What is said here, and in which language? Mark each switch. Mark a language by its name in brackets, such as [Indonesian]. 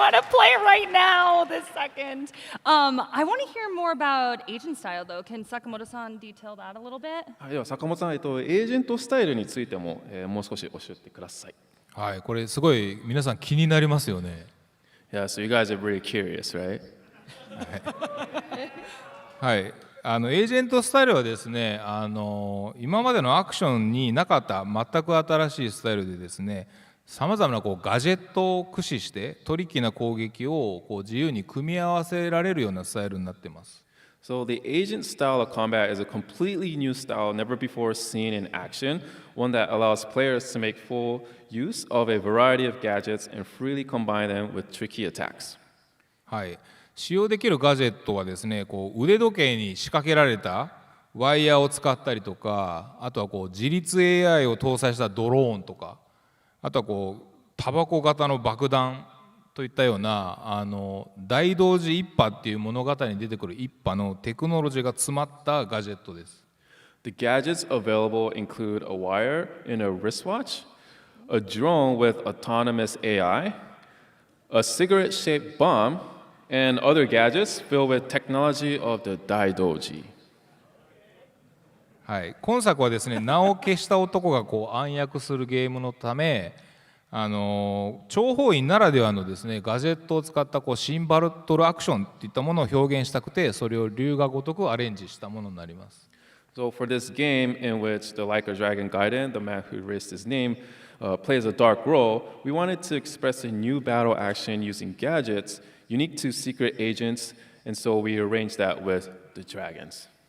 [English] Play right now, this second. I want to hear more about Asian style, though. Can Sakamoto-san detail that a little bit? [Japanese] はい、では坂本さん、エージェントスタイルについても、もう少し教えてください。はい、これすごい皆さん気になりますよね。 [English] Yeah, so you guys are really curious, right? [Japanese] はい、エージェントスタイルはですね、今までのアクションになかった全く新しいスタイルでですね、さまざまなガジェットを駆使してトリッキーな攻撃を自由に組み合わせられるようなスタイルになっています。 [English] So the agent style of combat is a completely new style never before seen in action, one that allows players to make full use of a variety of gadgets and freely combine them with tricky attacks. [Japanese] はい、使用できるガジェットはですね、腕時計に仕掛けられたワイヤーを使ったりとか、あとは自律 AI を搭載したドローンとか、あとはタバコ型の爆弾といったような大同時一派っていう物語に出てくる一派のテクノロジーが詰まったガジェットです。 [English] The gadgets available include a wire in a wristwatch, a drone with autonomous AI, a cigarette-shaped bomb, and other gadgets filled with technology of the Daidoji. [Japanese] はい、今作はですね、名を消した男が暗躍するゲームのため、諜報員ならではのですね、ガジェットを使ったシンバトルアクションといったものを表現したくて、それを龍が如くアレンジしたものになります。 [English] So for this game in which the Like a Dragon Gaiden, the man who erased his name, plays a dark role, we wanted to express a new battle action using gadgets unique to secret agents, and so we arranged that with the dragons.